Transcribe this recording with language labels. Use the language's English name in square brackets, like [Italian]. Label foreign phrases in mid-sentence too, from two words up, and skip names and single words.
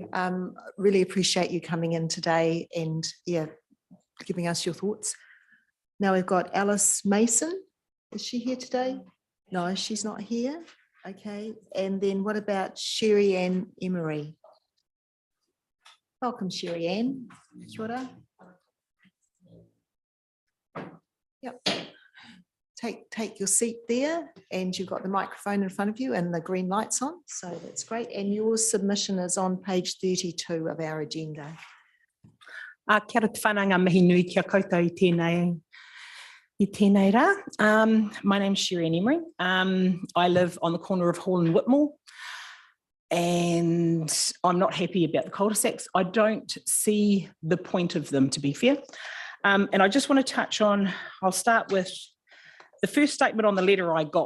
[English] Really appreciate you coming in today and giving us your thoughts. Now we've got Alice Mason. Is she here today? No, she's not here. Okay. And then what about Sherry Ann Emery? Welcome, Sherry Ann. [Māori] Kia ora. [English] Yep. Take your seat there, and you've got the microphone in front of you and the green lights on, so that's great. And your submission is on page 32 of our agenda. [Māori] Kia ora te whananga mihi nui kia koutou i tēnei rā. [English] My name's Sherry Ann Emery. I live on the corner of Hall and Whitmore, and I'm not happy about the cul-de-sacs. I don't see the point of them, to be fair. And I just want to touch on, I'll start with the first statement on the letter I got.